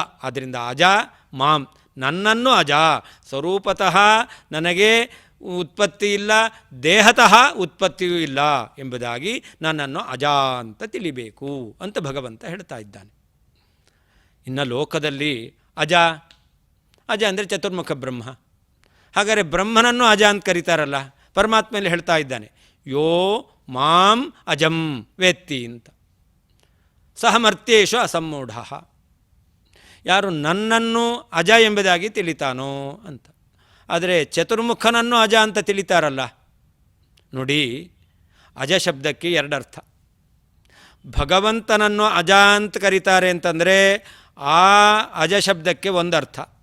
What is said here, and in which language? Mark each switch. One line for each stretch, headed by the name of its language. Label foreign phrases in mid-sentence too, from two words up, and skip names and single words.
Kannada: ಆದ್ದರಿಂದ
Sanskrit: ಅಜ ಮಾಂ,
Kannada: ನನ್ನನ್ನು ಅಜ, ಸ್ವರೂಪತಃ ನನಗೆ ಉತ್ಪತ್ತಿ ಇಲ್ಲ, ದೇಹತಃ ಉತ್ಪತ್ತಿಯೂ ಇಲ್ಲ ಎಂಬುದಾಗಿ ನನ್ನನ್ನು ಅಜ ಅಂತ ತಿಳಿಬೇಕು ಅಂತ ಭಗವಂತ ಹೇಳ್ತಾ ಇದ್ದಾನೆ. ಇನ್ನು ಲೋಕದಲ್ಲಿ ಅಜ ಅಂದರೆ ಚತುರ್ಮುಖ ಬ್ರಹ್ಮ. ಹಾಗಾದರೆ ಬ್ರಹ್ಮನನ್ನು ಅಜ ಅಂತ ಕರೀತಾರಲ್ಲ, ಪರಮಾತ್ಮೆಯಲ್ಲಿ ಹೇಳ್ತಾ ಇದ್ದಾನೆ
Sanskrit: ಯೋ ಮಾಂ ಅಜಂ ವೇತ್ತಿ
Kannada: ಅಂತ.
Sanskrit: ಸಹ ಮರ್ತ್ಯೇಷು ಅಸಮ್ಮೂಢ,
Kannada: ಯಾರು ನನ್ನನ್ನು ಅಜ ಎಂಬುದಾಗಿ ತಿಳಿತಾನೋ ಅಂತ. ಆದರೆ ಚತುರ್ಮುಖನನ್ನು ಅಜ ಅಂತ ತಿಳಿತಾರಲ್ಲ ನೋಡಿ, ಅಜ ಶಬ್ದಕ್ಕೆ ಎರಡರ್ಥ. ಭಗವಂತನನ್ನು ಅಜ ಅಂತ ಕರೀತಾರೆ ಅಂತಂದರೆ ಆ ಅಜ ಶಬ್ದಕ್ಕೆ ಒಂದರ್ಥ.